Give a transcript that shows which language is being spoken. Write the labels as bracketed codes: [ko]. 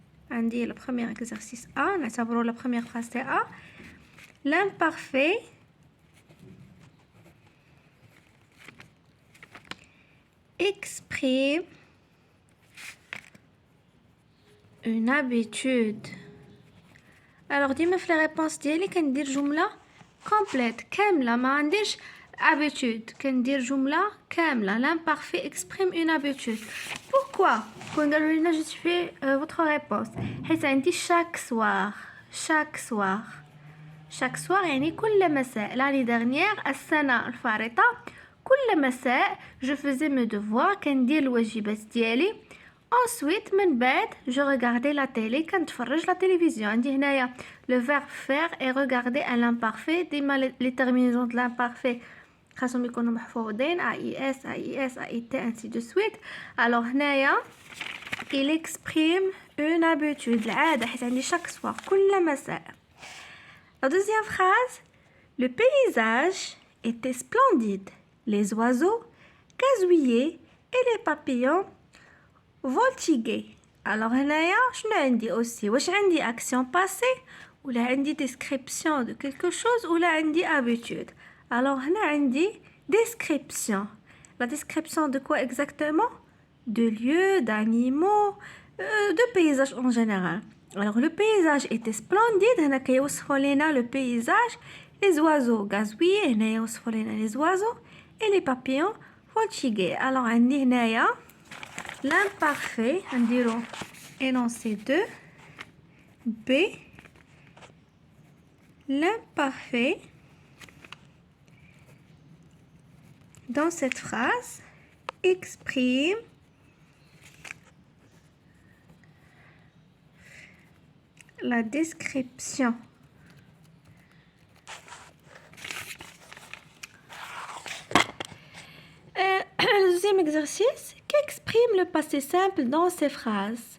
[fr] On dit le premier exercice A, on a la première phrase c'est A. L'imparfait exprime une habitude. Alors dis-moi [ar] في [fr] les réponses [ar] ديالي كندير جملة complète كاملة ما عنديش habitude كندير جملة كاملة. L'imparfait exprime une habitude. Pourquoi كنديروا لنا [fr] justifier votre réponse [ar] حيت عندي [fr] chaque soir [ar] يعني كل مساء. [fr] l'année dernière [ar] السنة الفارطة كل مساء [fr] je faisais mes devoirs [ar] كندير الواجبات ديالي. [fr] Ensuite [ar] من بعد [fr] je regardais la télé [ar] كنتفرج [fr] la télévision. [ar] عندي هنايا [fr] le verbe faire et regarder à l'imparfait. ديما les terminaisons de l'imparfait [ar] خاصهم يكونوا محفوظين [fr] AIS, AIS, AIT ainsi de suite. alors هنايا il exprime une habitude العادة [ar] حيت عندي [fr] chaque soir [ar] كل مساء. [fr] La deuxième phrase, le paysage était splendide. Les oiseaux gazouillaient et les papillons voltiguaient. [ar] Alors هنايا شنو عندي aussi واش عندي [fr] action passée [ar] ولا عندي [fr] description de quelque chose [ar] ولا عندي habitude. [fr] alors [ar] هنا عندي [fr] description. La description de quoi exactement? De lieux, d'animaux, de paysages en général. Alors le paysage était splendide. [ar] هنا كيوصفوا لنا [fr] le paysage. Les oiseaux gazouillaient. [ar] هنا يوصفوا لنا [fr] les oiseaux et les papillons voltiguaient. alors [ar] عندي هنايا [fr] l'imparfait نديرو énoncé 2 B. l'imparfait dans cette phrase exprime la description le deuxième exercice qu'exprime le passé simple dans ces phrases.